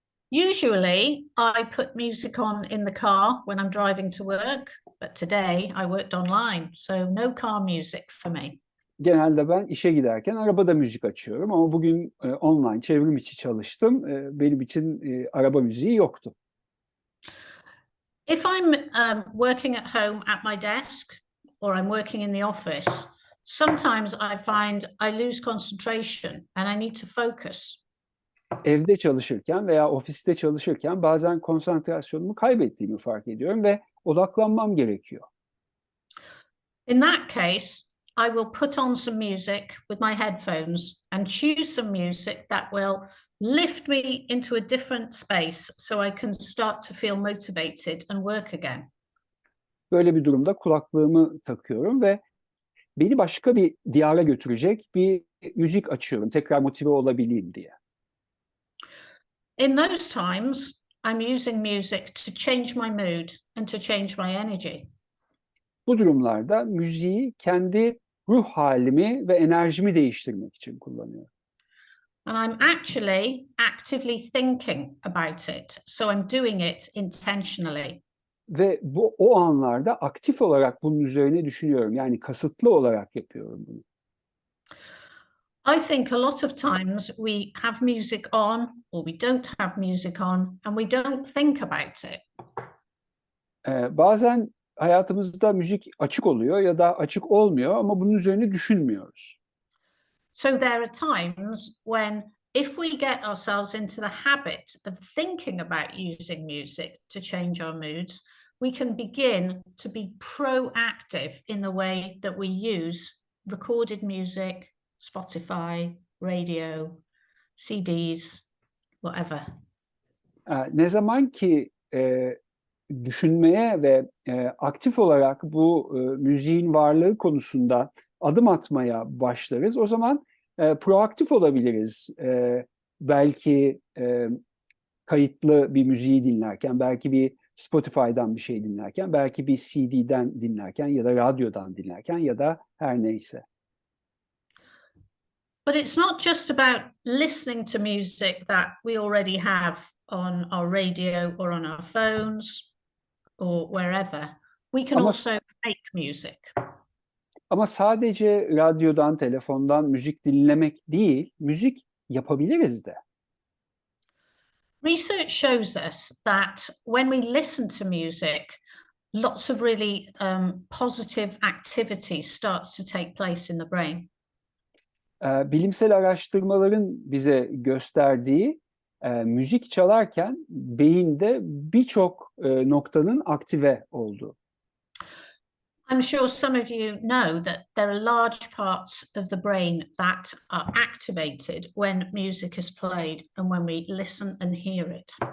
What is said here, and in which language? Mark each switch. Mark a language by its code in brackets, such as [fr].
[en] Usually I put music on in the car when I'm driving to work, but today I worked online, so no car music for me. [tr] Genelde ben işe giderken arabada müzik açıyorum ama bugün online çevrim içi çalıştım. Benim için araba müziği yoktu. [en] If I'm working at home at my desk or I'm working in the office, sometimes I find I lose concentration and I need to focus. [tr] Evde çalışırken veya ofiste çalışırken bazen konsantrasyonumu kaybettiğimi fark ediyorum ve odaklanmam gerekiyor. [en] In that case, I will put on some music with my headphones and choose some music that will lift me into a different space so I can start to feel motivated and work again. [tr] Böyle bir durumda kulaklığımı takıyorum ve beni başka bir diyara götürecek bir müzik açıyorum. Tekrar motive olabileyim diye. [en] In those times, I'm using music to change my mood and to change my energy. [tr] Bu durumlarda müziği kendi ruh halimi ve enerjimi değiştirmek için kullanıyorum. [en] And I'm actually actively thinking about it. So I'm doing it intentionally. [tr] Ve o anlarda aktif olarak bunun üzerine düşünüyorum. Yani kasıtlı olarak yapıyorum bunu. [en] I think a lot of times we have music on or we don't have music on and we don't think about it. [tr] Bazen hayatımızda müzik açık oluyor ya da açık olmuyor ama bunun üzerine düşünmüyoruz. [en] So there are times when if we get ourselves into the habit of thinking about using music to change our moods, we can begin to be proactive in the way that we use recorded music, Spotify, radio, CDs, whatever. [tr] Ne zaman ki düşünmeye ve aktif olarak bu müziğin varlığı konusunda adım atmaya başlarız, o zaman proaktif olabiliriz. Belki kayıtlı bir müziği dinlerken, belki bir Spotify'dan bir şey dinlerken, belki bir CD'den dinlerken ya da radyodan dinlerken ya da her neyse. [en] But it's not just about listening to music that we already have on our radio or on our phones or wherever. We can also make music. [tr] Ama sadece radyodan, telefondan müzik dinlemek değil, müzik yapabiliriz de. [en] Research shows us that when we listen to music, lots of really positive activity starts to take place in the brain. [tr] Bilimsel araştırmaların bize gösterdiği müzik çalarken beyinde birçok noktanın aktive olduğu. [en] I'm sure some of you know that there are large parts of the brain that are activated when music is played and when we listen and hear it.